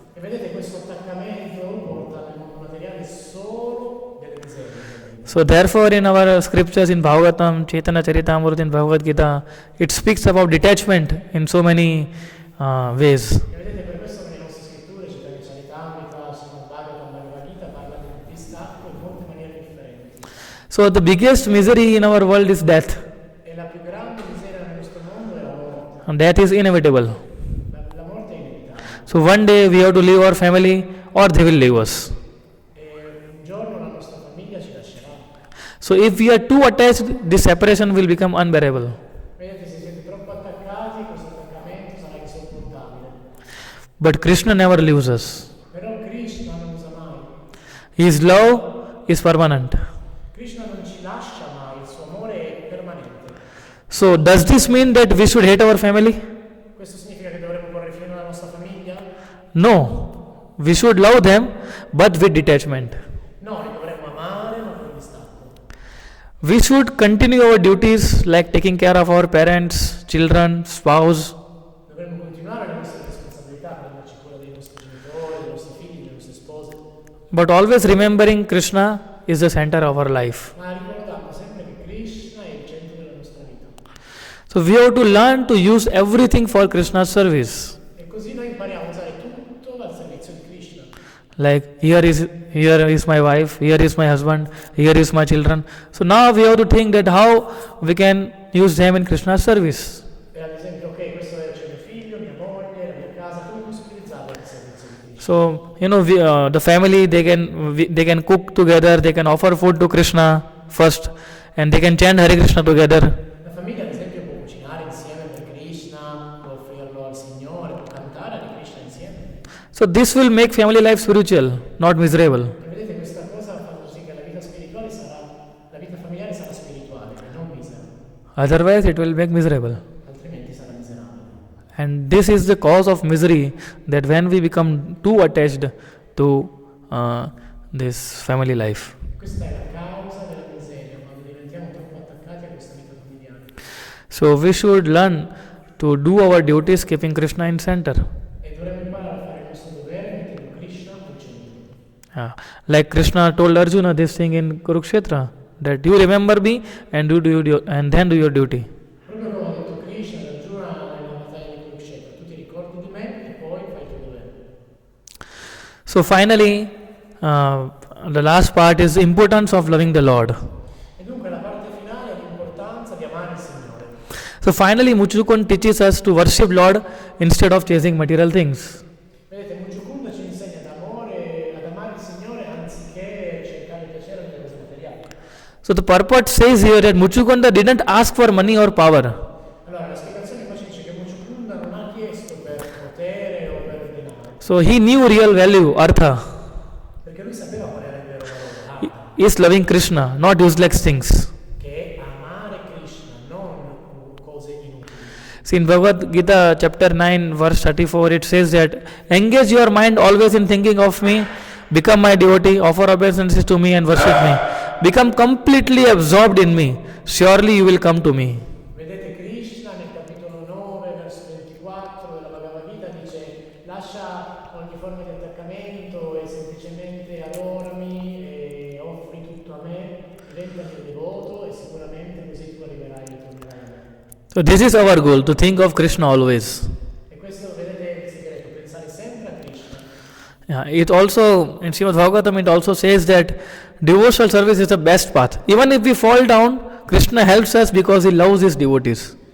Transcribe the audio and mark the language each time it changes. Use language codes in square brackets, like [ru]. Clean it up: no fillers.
[it] E vedete, questo attaccamento porta nel mondo materiale solo delle miserie. [en] So therefore in our scriptures in Bhagavatam, Chaitanya Charitamrita, in Bhagavad Gita, it speaks about detachment in so many ways. [it] E vedete, per questo nelle nostre scritture, Chaitanya Charitamrita, Srimad Bhagavatam, Bhagavad Gita, parla di distacco in molte maniere differenti. [en] So the biggest misery in our world is death, [it] E la più grande miseria nel nostro mondo è la morte. [en] and death is inevitable. [it] La morte è inevitabile. [en] So one day we have to leave our family or they will leave us. [it] E un giorno la nostra famiglia ci lascerà. [en] So if we are too attached, this separation will become unbearable. [it] Vedete, se siete troppo attaccati, questo attaccamento sarà insopportabile. [en] But Krishna never leaves us. [it] Però Krishna non usa mai. [en] His love is permanent. [it] Krishna non ci lascia mai, il suo amore è permanente. [en] So does this mean that we should hate our family? [it] Questo significa che dovremmo porre fine alla nostra famiglia? [en] No. We should love them, but with detachment. [it] No, li dovremmo amare, ma con distacco. [en] We should continue our duties like taking care of our parents, children, spouse, [it] Dovremmo continuare le nostre responsabilità, prenderci cura dei nostri genitori, dei nostri figli, delle nostre spose, [en] but always remembering Krishna is the center of our life. [it] ma ricordando sempre che Krishna è il centro della nostra vita. [en] So we have to learn to use everything for Krishna's service. [it] E così noi impariamo a usare tutto al servizio di Krishna. [en] Like here is my wife, here is my husband, here is my children. So now we have to think that how we can use them in Krishna's service. [it] E ad esempio, ok, questo c'è mio figlio, mia moglie, la mia casa, come posso utilizzarlo al servizio di Krishna? [en] So the family they can cook together, they can offer food to Krishna first, and they can chant Hare Krishna together. [it] La famiglia, ad esempio, può cucinare insieme per Krishna, può offrirlo al Signore, può cantare a Krishna insieme. [en] So this will make family life spiritual, not miserable. [it] E vedete, questa cosa fa così che la vita spirituale la vita familiare sarà spirituale e non misera, [en] Otherwise, it will make miserable. [it] altrimenti sarà miserabile. [en] And this is the cause of misery, that when we become too attached to this family life. [it] Questa è la causa della miseria, quando diventiamo troppo attaccati a questa vita familiare. [en] So we should learn to do our duties keeping Krishna in center. [it] E dovremmo imparare a fare il nostro dovere mettendo Krishna al centro. [en] Like Krishna told Arjuna this thing in Kurukshetra, that you remember me and then do your duty. [it] Proprio come ha detto Krishna ad Arjuna nella battaglia di Kurukshetra, tu ti ricordi di me e poi fai il tuo dovere. [en] So finally, the last part is the importance of loving the Lord. [it] E dunque la parte finale è l'importanza di amare il Signore. [en] So finally, Muchukund teaches us to worship Lord instead of chasing material things. [it] Vedete, Mujukunda ci insegna ad amare il Signore anziché cercare il piacere delle cose materiali. [en] So the purport says here that Muchukunda didn't ask for money or power. [it] Allora, la spiegazione qua ci dice che Mujukunda non ha chiesto per potere o per denaro, [en] So he knew real value, artha, [it] perché lui sapeva qual era il vero valore, [en] is loving Krishna, not useless things. [it] che è amare Krishna, non cose inutili. [en] See in Bhagavad Gita chapter 9 verse 34 it says that engage your mind always in thinking of me, become my devotee, offer obeisances to me and worship me. Become completely absorbed in me, surely you will come to me. [it] Vedete, Krishna nel capitolo 9, verso 24 della Bhagavad Gita dice: lascia ogni forma di attaccamento e semplicemente adorami e offri tutto a me, diventa mio devoto e sicuramente così tu arriverai e tornerai a me. [en] So this is our goal, to think of Krishna always. [it] E questo, vedete, è il segreto, pensare sempre a Krishna. [en] It also, in Srimad Bhagavatam, it also says that devotional service is the best path. Even if we fall down, Krishna helps us because he loves his devotees.